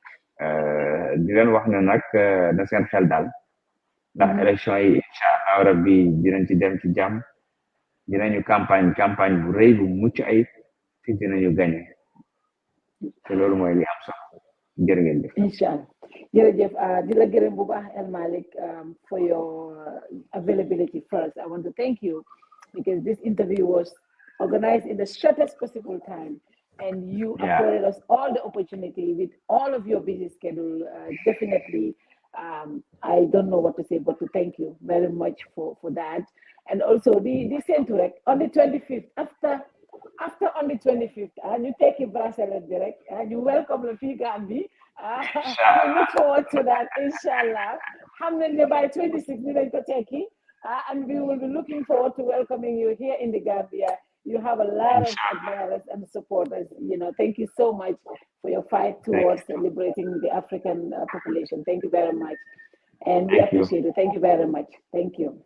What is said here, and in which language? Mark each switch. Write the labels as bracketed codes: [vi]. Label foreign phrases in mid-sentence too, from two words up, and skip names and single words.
[wo] di leen wax ne nag na seen xel daal ndax élection yi [ar] إن شاء الله [wo] rabbi dinañ ci dem ci jàmm dinañu campagne bu rëy bu mucc ayib te dinañu gagné te loolu mooy li am solo jërë ngeen jëf [ar] إن شاء الله [wo] jërëjëf di la gërëm bu baax El Malik [en] for your availability. First I want to thank you because this interview was organized in the shortest possible time and you afforded us all the opportunity with all of your busy schedule. Definitely I don't know what to say but to thank you very much for that. And also the same to on the 25th after on the 25th you take a bracelet direct and you welcome the fii Gambie. We look forward to that inshallah. By 26 we ko tekki and we will be looking forward to welcoming you here in the Gambia. You have a lot of admirers and supporters. Thank you so much for your fight towards liberating the African population. Thank you very much. And we appreciate it. Thank you very much. Thank you.